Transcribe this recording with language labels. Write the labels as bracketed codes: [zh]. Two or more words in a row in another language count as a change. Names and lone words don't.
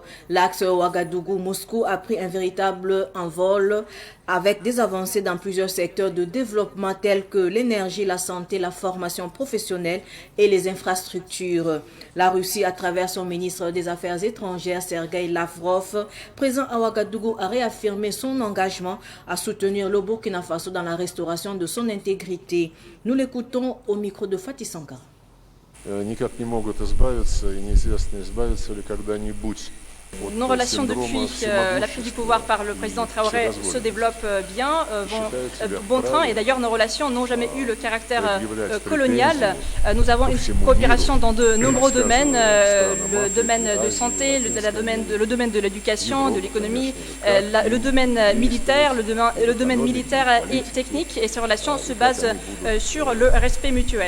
[fr] L'axe Ouagadougou-Moscou a pris un véritable envol avec des avancées dans plusieurs secteurs de développement tels que l'énergie, la santé, la formation professionnelle et les infrastructures. La Russie, à travers son ministre des Affaires étrangères, Sergueï Lavrov, présent à Ouagadougou, a réaffirmé son engagement à soutenir le Burkina Faso dans la restauration de son intégrité. Nous l'écoutons au micro de Fatih Sankara. [ru] Никак не могут избавиться, и неизвестно, избавятся ли когда-нибудь. [fr] Nos relations depuis la prise du pouvoir par le président Traoré se développent bien, vont bon train, et d'ailleurs nos relations n'ont jamais eu le caractère colonial. Nous avons une coopération dans de nombreux domaines, le domaine de santé, le domaine de l'éducation, de l'économie, le domaine militaire, le domaine militaire et technique, et ces relations se basent sur le respect mutuel.